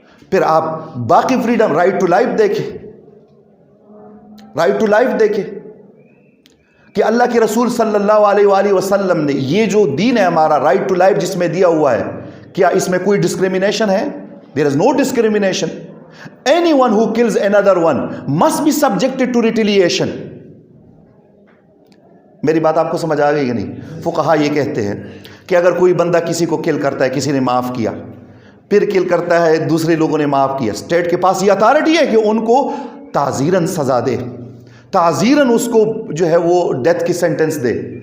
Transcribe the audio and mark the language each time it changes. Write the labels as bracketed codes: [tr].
[ur] پھر آپ باقی فریڈم، رائٹ ٹو لائف دیکھیں، رائٹ ٹو لائف دیکھیں کہ اللہ کے رسول صلی اللہ علیہ وآلہ وسلم نے یہ جو دین ہے ہمارا رائٹ ٹو لائف جس میں دیا ہوا ہے، کیا اس میں کوئی ڈسکریمنیشن ہے؟ [en] There is no discrimination. Anyone who kills another one must be subjected to retaliation. [ur] میری بات آپ کو سمجھ آ گئی کہ نہیں؟ فقہا یہ کہتے ہیں کہ اگر کوئی بندہ کسی کو کل کرتا ہے، کسی نے معاف کیا، پھر کل کرتا ہے، دوسرے لوگوں نے معاف کیا، اسٹیٹ کے پاس یہ اتھارٹی ہے کہ ان کو تعزیراً سزا دے، تعزیراً اس کو جو ہے وہ ڈیتھ کی سینٹنس دے،